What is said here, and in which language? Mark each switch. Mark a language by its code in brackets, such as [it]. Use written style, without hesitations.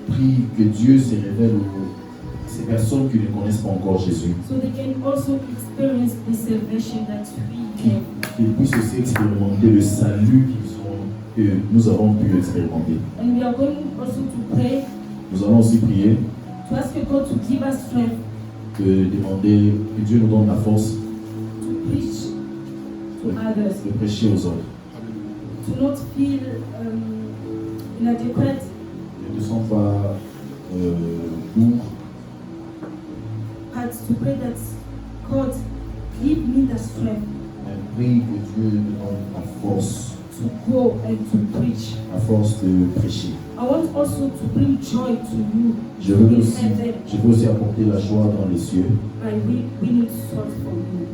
[fr] Prie que Dieu se révèle aux ces personnes qui ne connaissent pas encore Jésus. [en] so they can also experience the salvation that we have. [fr] Qu'ils puissent aussi expérimenter le salut que nous avons pu expérimenter. [en] And we are going also to pray [fr] Nous allons aussi prier [en] to ask God to give us strength [fr] de demander que Dieu nous donne la force [en] to preach to others, [fr] de prêcher aux autres. [en] to not feel inadequate, [fr] Ne te sens pas lourd, [en] but to pray that God give me the strength [fr] mais prie que Dieu nous donne la force, [en] to go and to preach. [fr] la force de prêcher. [en] I want also to bring joy to you [fr] Je veux [en] in [fr] aussi, [en] heaven [fr] je veux aussi apporter la joie dans les cieux [en] by winning souls for you,